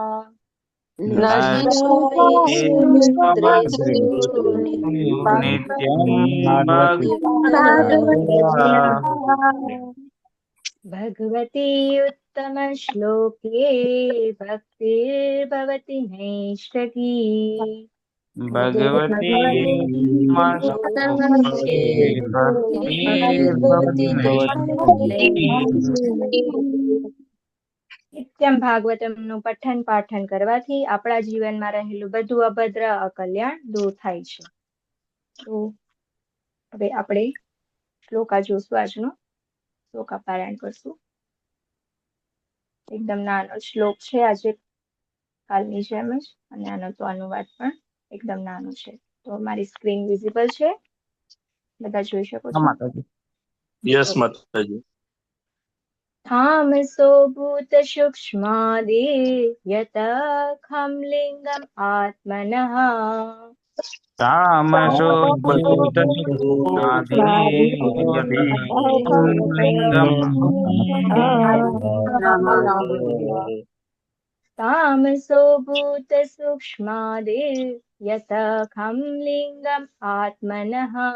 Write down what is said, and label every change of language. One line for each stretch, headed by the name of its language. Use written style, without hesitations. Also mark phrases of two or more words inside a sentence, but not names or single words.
Sanskrit: भगवती उत्तमश्लोके भक्तिर्भवति नैष्ठकी. भगवती
Gujarati: નિત્યમ ભાગવતમનું પઠન પાઠન કરવાથી આપણા જીવનમાં રહેલું બધું અભદ્ર અકલ્યાણ દૂર થાય છે. તો હવે આપણે શ્લોકા જોશું. આજનો શ્લોકા પારાયણ કરશું. એકદમ નાનો શ્લોક છે આજે, કાલની જેમ જ, અને આનો તો અનુવાદ પણ એકદમ નાનો છે. તો મારી સ્ક્રીન વિઝિબલ છે, બધા જોઈ શકો છો? યસ માતાજી.
Sanskrit: तामसो भूतसूक्ष्मादि यतखं लिङ्गम् आत्मनः. तामसो तामसो भूतसूक्ष्मादि यतखं लिङ्गम् आत्मनः.